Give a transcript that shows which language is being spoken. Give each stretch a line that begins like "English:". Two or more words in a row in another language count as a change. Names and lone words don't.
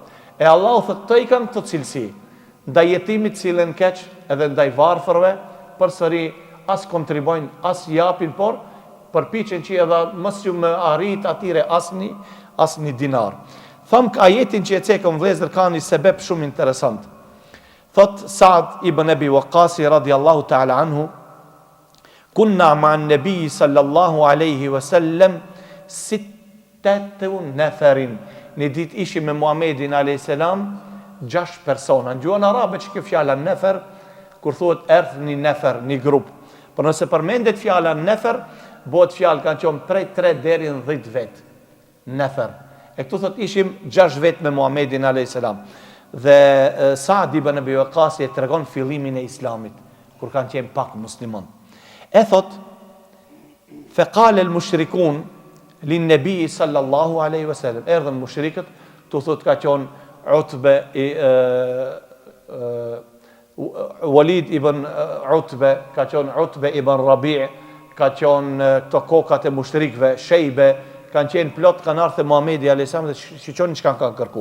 Albanian: E Allahu thotë të i kanë të cilësi. Ndaj jetimit cilën keq, edhe ndaj varfërve, përsëri as kontribojnë, as japin, por përpiqen që edhe mos ju më arrit atyre asni dinar. Tham ka ajetin që e cekëm vëllezër ka një sebeb shumë interesant.
Arabic: Thot Saad ibn Abi Waqqas رضي الله تعالى عنه، كنا مع النبي صلى الله عليه وسلم ستة نفر.
Albanian: Një ditë ishim me Muhamedin
Arabic: عليه السلام
Albanian: 6 persona. Në gjuhën arabe që kjo fjala nefer, kur thuhet erdh një nefer, një grup. Por nëse përmendet fjala nefer, bëhet fjalë kanë qenë prej 3 deri në 10 vet. Nefer. E këtu thot ishim 6 vet me Muhamedin
Arabic: عليه السلام.
Albanian: Dhe Saad ibn Abi Waqqas e tregon fillimin e islamit, kur kanë qenë pak musliman. E thot,
Arabic: فقال المشركون للنبي صلى الله عليه وسلم.
Albanian: Erdhën mushrikët, tu thot ka qenë Utbe Walid ibn Utbe, ka qenë Utbe ibn Rabi', ka qenë këto kokat e mushrikëve, Shejbe, kanë qenë plot, kanë ardhur te Muhamedi
Arabic: عليه السلام
Albanian: dhe shiqoni çka kanë kërku.